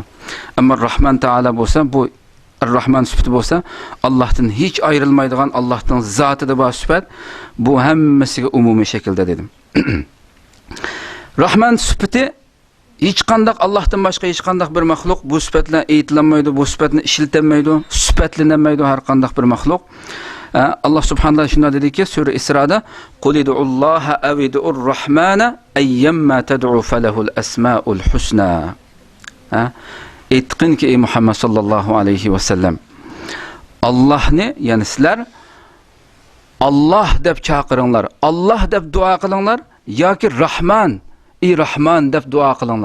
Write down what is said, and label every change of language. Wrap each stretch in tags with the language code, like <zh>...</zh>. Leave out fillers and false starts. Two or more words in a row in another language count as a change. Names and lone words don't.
<uz>Ammo Rahman taala bo'lsa, bu Ar-Rahman sifati bo'lsa, Allohdan hech ayrilmaydigan, Allohning zotida bor sifat, bu hammasiga umumiy shaklda dedim. Rahman sifati hech qanday Allohdan boshqa hech qanday bir maxluq bu sifatla aytilanmaydi, bu sifatni ishlatilmaydi, sifatlanmaydi har qanday bir maxluq.</uz> <ar>الله سبحانه وتعالى</ar> <uz>dediki Sura Isro'da</uz> <ar>قل ادعوا الله أو ادعوا الرحمن أيا ما تدعوا فله الأسماء الحسنى.</ar> <uz>Aytqinki ey Muhammad</uz> <ar>صلى الله عليه وسلم,</ar> <uz>Allohni, ya'ni sizlar Allah deb chaqiringlar, Allah deb duo qilinglar yoki Rahman, ey Rahman deb duo qilinglar.</uz>